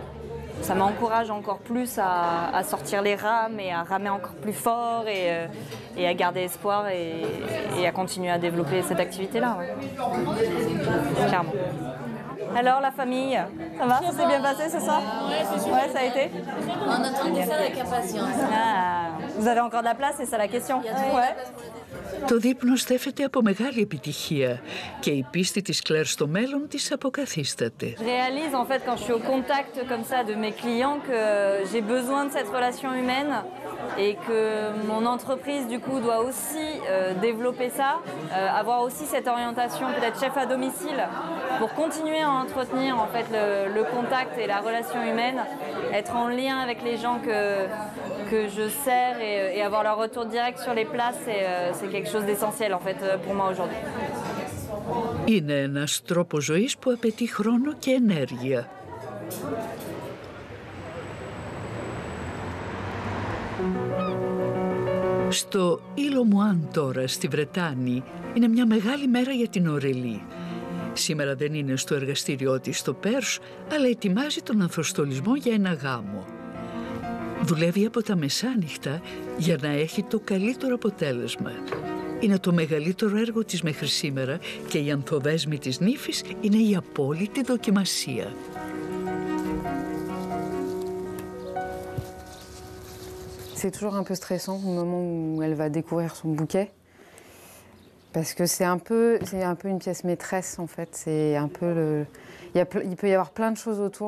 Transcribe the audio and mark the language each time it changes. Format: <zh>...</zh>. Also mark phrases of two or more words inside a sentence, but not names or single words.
<fr>Ça m'encourage encore plus à sortir les rames et à ramer encore plus fort et à garder espoir et à continuer à développer cette activité-là. Ouais. Clairement. Alors la famille, ça va? Ça s'est bien passé, c'est ça? Ouais, c'est super. Ouais, ça a été? On attend de faire avec impatience. Ah, vous avez encore de la place, c'est ça la question? Ouais.</fr> <el>Το δείπνο στέφεται από μεγάλη επιτυχία και η πίστη της Κλέρ στο μέλλον της αποκαθίσταται.</el> <fr>Je réalise en fait quand je suis au contact comme ça de mes clients que j'ai besoin de cette relation humaine et que mon entreprise du coup doit aussi développer ça, avoir aussi cette orientation peut-être chef à domicile pour continuer à entretenir en fait le contact et la relation humaine, être en lien avec les gens que je sers et avoir leur retour direct sur les plats, c'est quelque chose d'essentiel en fait pour moi aujourd'hui.</fr> <el>Είναι ένας τρόπος ζωής που απαιτεί χρόνο και ενέργεια. Στο Île aux Moines τώρα, στη Βρετάνη, είναι μια μεγάλη μέρα για την Ορελή. Σήμερα δεν είναι στο εργαστήριό της στο Πέρσ, αλλά ετοιμάζει τον ανθοστολισμό για ένα γάμο. Δουλεύει από τα μεσάνυχτα για να έχει το καλύτερο αποτέλεσμα. Είναι το μεγαλύτερο έργο της μέχρι σήμερα και η ανθοδέσμη της νύφης είναι η απόλυτη δοκιμασία.</el> <fr>C'est toujours un peu stressant au moment où elle va découvrir son bouquet. Parce que c'est un peu une pièce maîtresse en fait. C'est un peu il peut y avoir plein de choses autour.</fr>